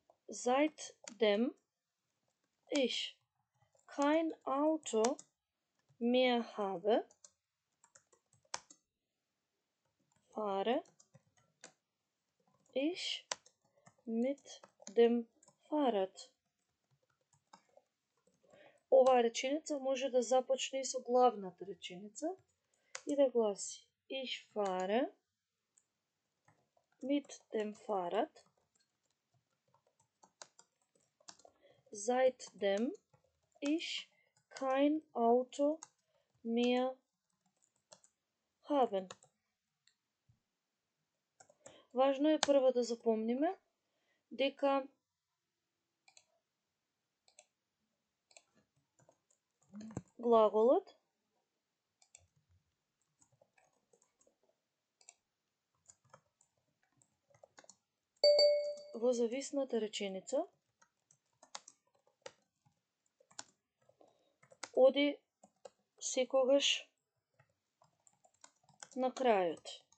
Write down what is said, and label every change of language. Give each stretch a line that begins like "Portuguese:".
German: Seitdem ich kein Auto mehr habe, fahre ich mit dem Fahrrad.
Macedonian: Оваа реченица може да започне и со главната реченица и да гласи
German: Ich fahre mit dem Fahrrad seitdem ich kein Auto mehr haben.
Macedonian: Важно е прво да запомниме дека глаголот во зависната реченица оди секогаш на крајот.